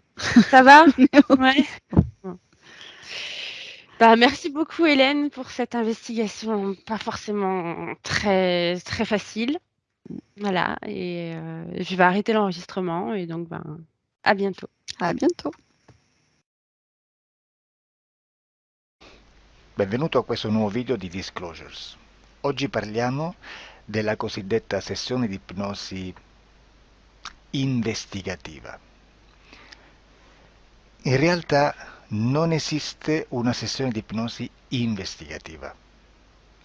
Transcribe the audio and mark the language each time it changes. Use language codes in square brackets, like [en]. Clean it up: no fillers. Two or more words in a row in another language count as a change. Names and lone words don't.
[fr] Voilà. Ça va? Ouais. Bon. Bah, merci beaucoup Hélène pour cette investigation pas forcément très très facile. Voilà, et je vais arrêter l'enregistrement et donc ben à bientôt. À bientôt. [it] Benvenuto a questo nuovo video di Disclosures. Oggi parliamo della cosiddetta sessione di ipnosi investigativa. In realtà non esiste una sessione di ipnosi investigativa.